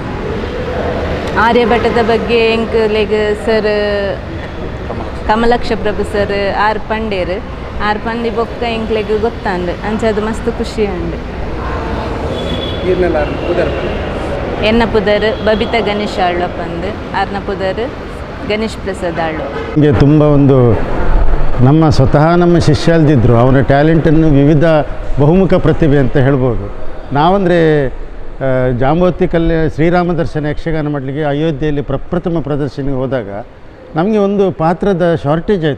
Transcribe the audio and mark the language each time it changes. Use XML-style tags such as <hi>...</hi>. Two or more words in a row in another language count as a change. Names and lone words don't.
<tcy>ಆರ್ಯಭಟದ ಬಗ್ಗೆ ಎಂಕ್ ಲೆಗ್ ಸರ್ ಕಮಲಕ್ಷ ಪ್ರಭು ಸರ್ ಆರ್ ಪಂಡೇರ್ ಆರ್ ಪಂಡಿ ಬೊಕ್ಕ ಎಂಕ್ಲೆಗ್ ಗೊತ್ತಾಂಡು ಅಂಚದು ಮಸ್ತ್ ಖುಷಿ ಉಂಡು. ಎನ್ನ ಪುದರ್ ಬಬಿತಾ ಗಣೇಶ್ ಆಳ್ವ ಪಂದು ಆರ್ನ ಪುದರ್ ಗಣೇಶ್ ಪ್ರಸಾದ್ ಆಳ್ವ.</tcy> <kn>ಹೀಗೆ ತುಂಬ ಒಂದು ನಮ್ಮ ಸ್ವತಃ ನಮ್ಮ ಶಿಷ್ಯ ಅಲ್ದಿದ್ರು ಅವರ ಟ್ಯಾಲೆಂಟನ್ನು ವಿವಿಧ ಬಹುಮುಖ ಪ್ರತಿಭೆ ಅಂತ ಹೇಳ್ಬೋದು. ನಾವಂದರೆ ಜಾಂಬವತಿ ಶ್ರೀರಾಮ ದರ್ಶನ ಯಕ್ಷಗಾನ ಮಾಡಲಿಕ್ಕೆ ಅಯೋಧ್ಯೆಯಲ್ಲಿ ಪ್ರಪ್ರಥಮ ಪ್ರದರ್ಶನಕ್ಕೆ ಹೋದಾಗ ನಮಗೆ ಒಂದು ಪಾತ್ರದ ಶಾರ್ಟೇಜ್ ಆಯಿತು.</kn>